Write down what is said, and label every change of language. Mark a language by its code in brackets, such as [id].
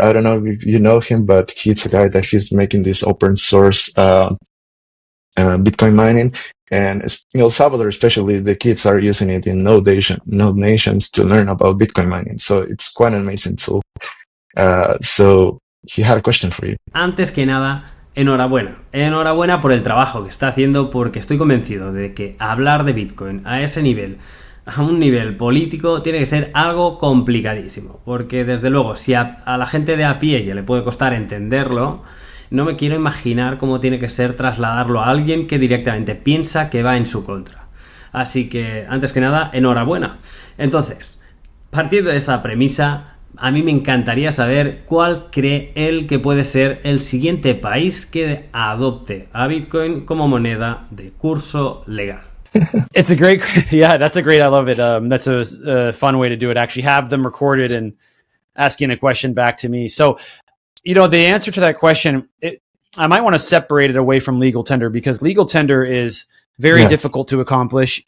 [en] I don't know if you know him, but he's a guy that he's making this open source Bitcoin mining. And in El Salvador, especially, the kids are using it in node nations to learn about Bitcoin mining. So it's quite an amazing tool. So he had a question for you. [es] Antes que nada, enhorabuena. Enhorabuena por el trabajo que está haciendo, porque estoy convencido de que hablar de Bitcoin a ese nivel, a un nivel político, tiene que ser algo complicadísimo. Porque desde luego, si a la gente de a pie ya le puede costar entenderlo, no me quiero imaginar cómo tiene que ser trasladarlo a alguien que directamente piensa que va en su contra. Así que, antes que nada, enhorabuena. Entonces, partiendo de esta premisa, a mí me encantaría saber cuál cree él que puede ser el siguiente país que adopte a Bitcoin como moneda de curso legal. [en] It's a great, yeah, that's a great, I love it. That's a fun way to do it. Actually have them recorded and asking a question back to me. So, the answer to that question, I might want to separate it away from legal tender, because legal tender is very difficult to accomplish.